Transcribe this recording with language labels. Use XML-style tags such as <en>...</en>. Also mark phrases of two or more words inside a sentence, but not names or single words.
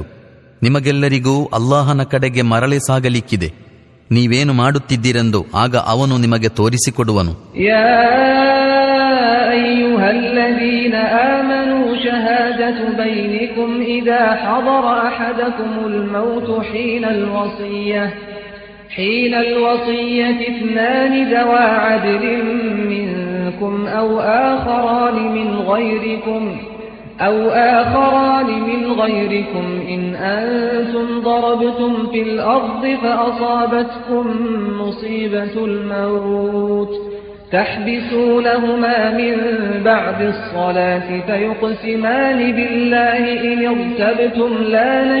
<kn>ನಿಮಗೆಲ್ಲರಿಗೂ ಅಲ್ಲಾಹನ ಕಡೆಗೆ ಮರಳಿ ಸಾಗಲಿಕ್ಕಿದೆ. ನೀವೇನು ಮಾಡುತ್ತಿದ್ದೀರೆಂದು ಆಗ ಅವನು ನಿಮಗೆ ತೋರಿಸಿಕೊಡುವನು.</kn> <ar>يا أيها الذين آمنوا شهادة بينكم إذا حضر أحدكم الموت حين الوصية اثنان ذوى عدل منكم أو آخران من غيركم إن أنتم ضربتم في الأرض فأصابتكم مصيبة الموت تحبسونهما من بعد الصلاة فيقسمان بالله إن ارتبتم لا</ar>